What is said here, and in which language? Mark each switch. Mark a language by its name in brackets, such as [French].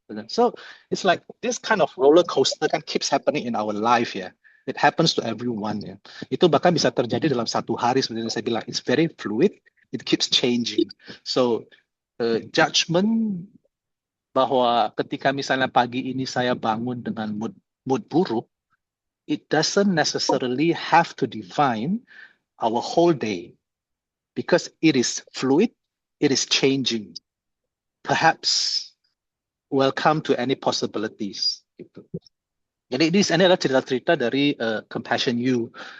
[English] So it's like this kind of roller coaster kan keeps happening in our life ya. It happens to everyone ya. [Indonesian] Itu bahkan bisa terjadi dalam satu hari sebenarnya saya bilang [English] it's very fluid. It keeps changing. So judgment [Indonesian] bahwa ketika misalnya pagi ini saya bangun dengan mood buruk, [English] it doesn't necessarily have to define our whole day. Because it is fluid, it is changing. Perhaps welcome to any possibilities. Gitu. [Indonesian] Jadi ini adalah cerita-cerita dari Compassion U.